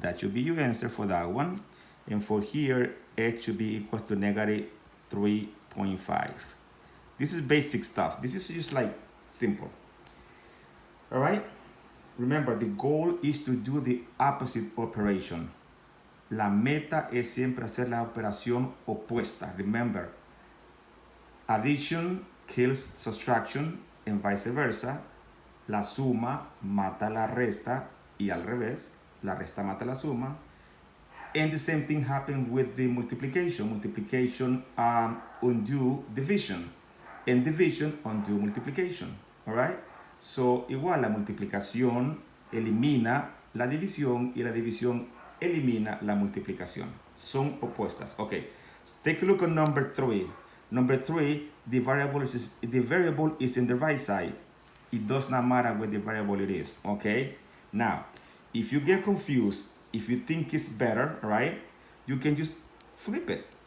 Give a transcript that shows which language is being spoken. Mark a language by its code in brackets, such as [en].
[en] That should be your answer for that one. And for here, x should be equal to negative 3.5. This is basic stuff. This is just like simple. All right? Remember, the goal is to do the opposite operation. [es] La meta es siempre hacer la operación opuesta. [en] Remember, addition kills subtraction and vice versa. [es] La suma mata la resta y al revés. La resta mata la suma. [en] And the same thing happened with the multiplication. Multiplication undo division. And division undo multiplication. All right? [es] So, igual la multiplicación elimina la división y la división elimina la multiplicación. Son opuestas. Okay. [en] Let's take a look at number 3. Number 3, the variable is in the right side. It does not matter where the variable it is. Okay? Now, if you get confused, if you think it's better, right, you can just flip it.